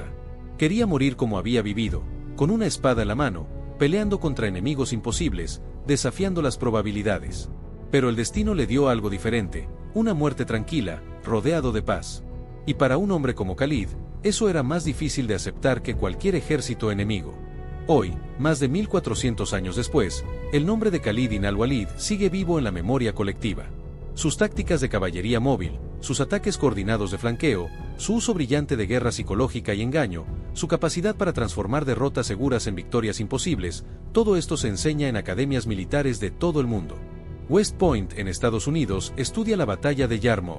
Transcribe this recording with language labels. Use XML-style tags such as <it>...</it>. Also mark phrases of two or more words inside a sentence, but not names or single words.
<es>Quería morir como había vivido, con una espada en la mano, peleando contra enemigos imposibles, desafiando las probabilidades. Pero el destino le dio algo diferente, una muerte tranquila, rodeado de paz. Y para un hombre como Khalid, eso era más difícil de aceptar que cualquier ejército enemigo. Hoy, más de 1400 años después, el nombre de Khalid ibn al-Walid sigue vivo en la memoria colectiva. Sus tácticas de caballería móvil, sus ataques coordinados de flanqueo, su uso brillante de guerra psicológica y engaño, su capacidad para transformar derrotas seguras en victorias imposibles, todo esto se enseña en academias militares de todo el mundo. West Point, en Estados Unidos, estudia la batalla de Yarmouk.</es>